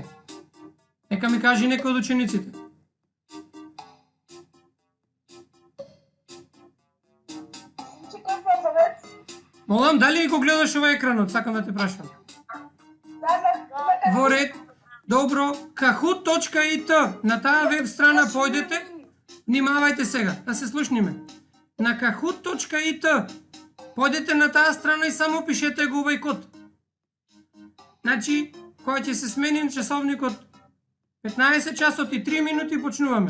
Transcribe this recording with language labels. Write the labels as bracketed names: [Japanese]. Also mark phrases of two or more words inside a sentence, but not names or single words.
[Macedonian] Нека ми кажи некој од учениците. Молам, дали го гледаш овој екранот? Сакам да те прашам. Во ред. Добро. Kahoot.it. На таа веб страна појдете. Внимавајте сега, да се слушниме. На Kahoot.it. Појдете на таа страна и само пишете го овој код. Значи, кога ќе се смени часовникот 15 часот и 3 минути почнуваме.